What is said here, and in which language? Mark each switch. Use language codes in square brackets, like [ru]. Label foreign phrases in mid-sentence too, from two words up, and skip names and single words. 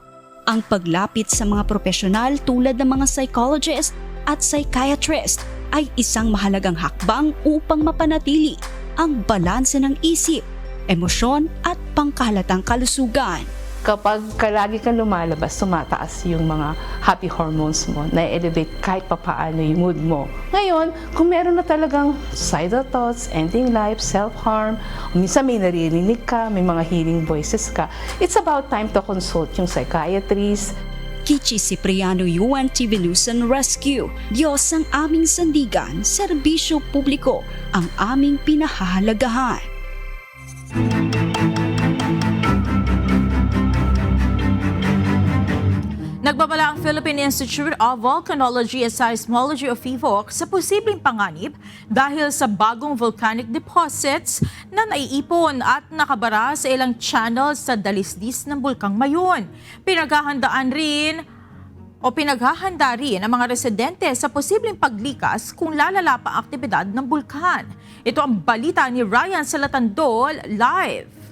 [tl] Ang paglapit sa mga profesional tulad ng mga psychologist at psychiatrist ay isang mahalagang hakbang upang mapanatili ang balanse ng isip, emosyon at pangkalatang kalusugan. Kapag lagi kang lumalabas, tumataas yung mga [en] happy hormones [tl] mo, na-elevate kahit papaano yung mood mo. Ngayon, kung meron na talagang [en] suicidal thoughts, ending life, self-harm, [tl] minsan may naririnig ka, may mga [en] healing voices [tl] ka, [en] it's about time to consult [tl] yung psychiatrist. Kichi Cipriano, UNTV News and Rescue. Diyos ang aming sandigan, serbisyo publiko ang aming pinahahalagahan. Nagbabala ang Philippine Institute of Volcanology and Seismology o PHIVOC sa posibleng panganib dahil sa bagong [en] volcanic deposits [tl] na naiipon at nakabara sa ilang channel sa dalisdis ng Bulkang Mayon. Pinaghahanda rin ang mga residente sa posibleng paglikas kung lalala pa ang aktibidad ng bulkan. Ito ang balita ni Ryan Salatandol live.